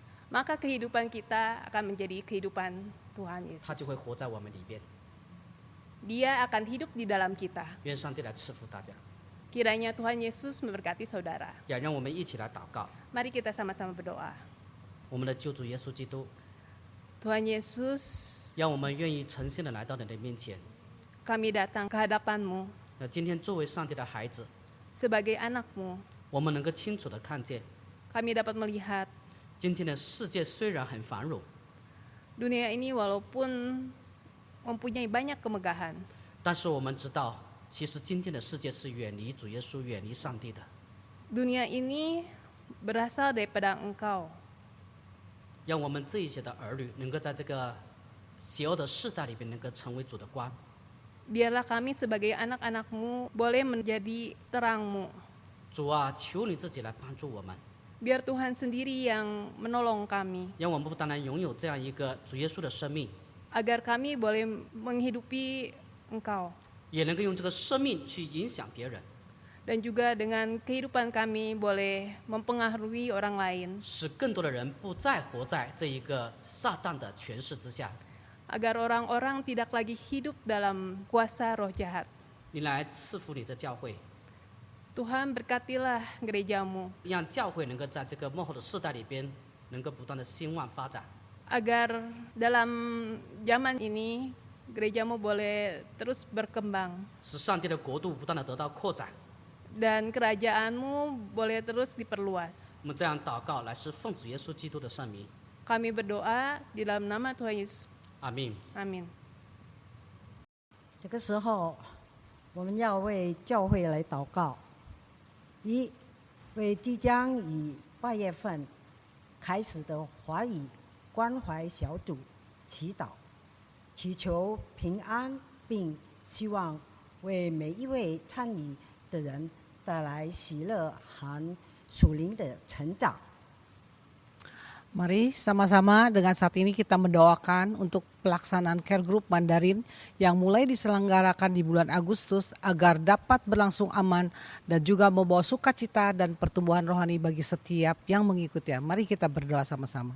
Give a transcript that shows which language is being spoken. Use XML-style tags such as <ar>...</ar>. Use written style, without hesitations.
<id>maka kehidupan kita akan menjadi kehidupan Tuhan</id> <zh>他就会</zh> <id>Yesus.</id> <zh>活在我们里边。</zh> <id>Dia akan hidup di dalam kita.</id> <zh>愿上帝来赐福大家，</zh> <id>Kiranya Tuhan Yesus memberkati saudara.</id> <zh>也让我们一起来祷告。</zh> <id>Mari kita sama-sama berdoa.</id> <zh>我们的救主耶稣基督，</zh> <id>Tuhan Yesus,</id> <zh>让我们愿意诚心的来到你的面前。</zh> <id>kami datang ke hadapan-Mu</id> <zh>那今天作为上帝的孩子，</zh> <id>sebagai anak-Mu.</id> <zh>我们能够清楚的看见，</zh> <id>Kami dapat melihat</id> <zh>今天的世界虽然很繁荣，</zh> <id>dunia ini walaupun mempunyai banyak kemegahan,</id> <zh>但是我们知道，其实今天的世界是远离主耶稣、远离上帝的。</zh> <id>dunia ini berasal daripada Engkau.</id> <zh>让我们这一些的儿女能够在这个邪恶的世代里边能够成为主的光。</zh> <id>Biarlah kami sebagai anak-anak-Mu boleh menjadi terang-Mu.</id> <zh>主啊，求你自己来帮助我们，</zh> <id>biar Tuhan sendiri yang menolong kami,</id> <zh>让我们不单单拥有这样一个主耶稣的生命，</zh> <id>agar kami boleh menghidupi Engkau.</id> <zh>也能够用这个生命去影响别人，</zh> <id>Dan juga dengan kehidupan kami boleh mempengaruhi orang lain,</id> <zh>使更多的人不再活在这一个撒旦的权势之下。</zh> <id>agar orang-orang tidak lagi hidup dalam kuasa roh jahat.</id> <zh>你来赐福你的教会，</zh> <id>Tuhan berkatilah gerejamu,</id> <zh>让教会能够在这个幕后的世代里边，能够不断的兴旺发展，</zh> <id>agar dalam zaman ini gerejamu boleh terus berkembang</id> <zh>使上帝的国度不断的得到扩展。</zh> <id>dan kerajaanmu boleh terus diperluas.</id> <zh>我们这样祷告，来是奉主耶稣基督的圣名，</zh> <id>Kami berdoa di dalam nama Tuhan Yesus.</id> <zh>阿门。</zh> <id>Amin.</id> <zh>这个时候，我们要为教会来祷告。一，为即将以8月份开始的华语关怀小组祈祷，祈求平安，并希望为每一位参与的人带来喜乐和属灵的成长。</zh> <id>Mari sama-sama dengan saat ini kita mendoakan untuk pelaksanaan Care Group Mandarin yang mulai diselenggarakan di bulan Agustus agar dapat berlangsung aman dan juga membawa sukacita dan pertumbuhan rohani bagi setiap yang mengikutinya. Mari kita berdoa sama-sama.</id>